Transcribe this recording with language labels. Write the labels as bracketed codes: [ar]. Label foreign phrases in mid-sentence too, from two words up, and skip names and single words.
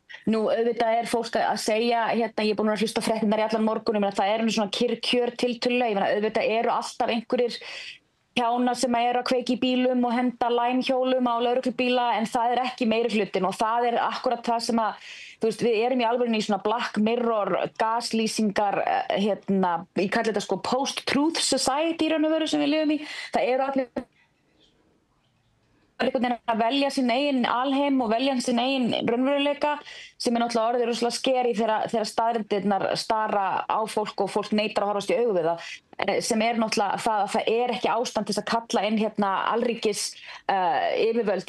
[is] Nú auðvitað er fólk að segja, ég er búin að hlusta á fréttirnar í allan morgun, það eru svona kjör tiltölulega, auðvitað eru alltaf einhverjir kjána sem eru að kveiki í bílum og henda lænhjólum á lögreglubíla en það er ekki meiri hlutin og það er akkurat það sem við erum í alvörunni í svona Black Mirror gaslýsingar, ég kalli þetta [en] post-truth society [is] í raun og veru sem við lifum í. Það eru allir að velja sinn eigin alheim og velja sinn eigin raunveruleika sem er náttúrulega orðið rosalega skeri þegar staðreyndirnar stara á fólk og fólk neitar að horfast í augu við það sem er náttúrulega það að það er ekki ástand til þess að kalla inn alríkis yfirvöld.